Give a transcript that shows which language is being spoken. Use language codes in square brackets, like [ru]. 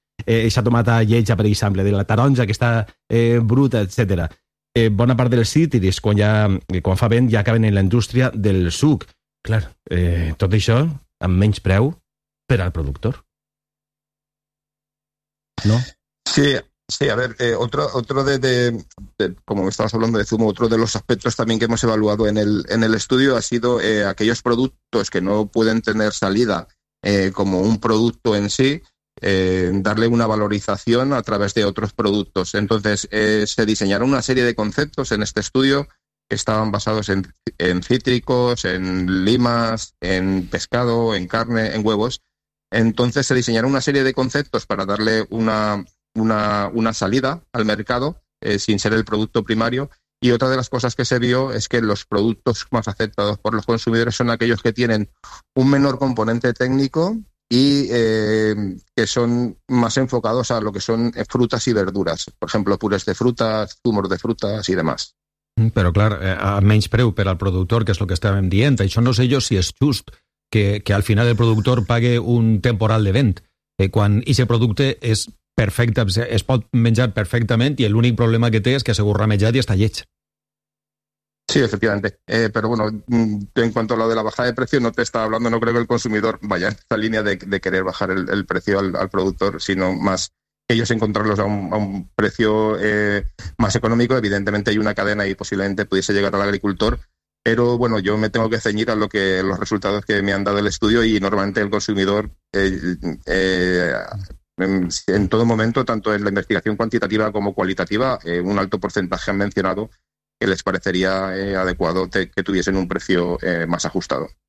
[ca] Aquesta tomata lletja, per exemple, de la taronja que està bruta, etcètera. Bona part dels cítrics, quan fa vent, ja acaben en la indústria del suc. Clar, tot això amb menys preu per al productor. No? Sí. [es] Sí, a ver, otro de como me estabas hablando de zumo, otro de los aspectos también que hemos evaluado en el estudio ha sido aquellos productos que no pueden tener salida como un producto en sí, darle una valorización a través de otros productos. Entonces, se diseñaron una serie de conceptos en este estudio que estaban basados en cítricos, en limas, en pescado, en carne, en huevos. Entonces, se diseñaron una serie de conceptos para darle una salida al mercado sin ser el producto primario, y otra de las cosas que se vio es que los productos más aceptados por los consumidores son aquellos que tienen un menor componente técnico y que son más enfocados a lo que son frutas y verduras, por ejemplo, purés de frutas, zumos de frutas y demás. Pero claro, [ca] a menys preu per al productor, que es lo que estaven dient, això no sé jo si és just que al final el productor pague un temporal de vent quan ese producte és perfecta, es pot menjar perfectament i l'únic problema que té és que segur ramejat i està lleig. [es] Sí, efectivamente. Pero bueno, en cuanto a lo de la bajada de precio, no te estaba hablando, no creo que el consumidor vaya en esta línea de querer bajar el precio al productor, sino más ellos encontrarlos a un precio más económico. Evidentemente hay una cadena y posiblemente pudiese llegar al agricultor, pero bueno, yo me tengo que ceñir a lo que los resultados que me han dado el estudio, y normalmente el consumidor en todo momento, tanto en la investigación cuantitativa como cualitativa, un alto porcentaje han mencionado que les parecería adecuado que tuviesen un precio más ajustado.